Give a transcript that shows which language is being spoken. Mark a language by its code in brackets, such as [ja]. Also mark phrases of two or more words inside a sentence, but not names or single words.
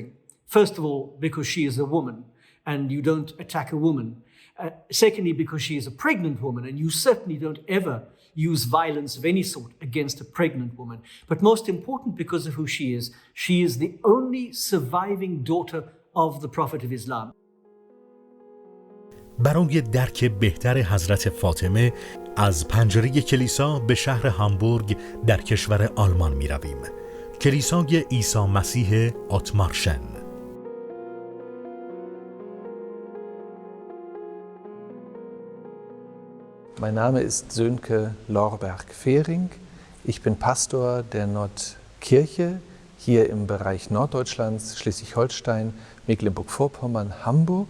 [en] First of all, because she is a woman and you don't attack a woman. Secondly, because she is a pregnant woman and you certainly don't ever use violence of any sort against a pregnant woman. But most important, because of who she is the only surviving daughter of the Prophet of Islam. [fa] برای درک بهتر حضرت فاطمه از پنجره کلیسا به شهر هامبورگ در کشور آلمان می رویم. کلیسای عیسی مسیح آتمارشن. [de] Mein Name ist Sönke Lorberg-Fehring. Ich bin Pastor der Nordkirche hier im Bereich Norddeutschlands, Schleswig-Holstein, Mecklenburg-Vorpommern, Hamburg.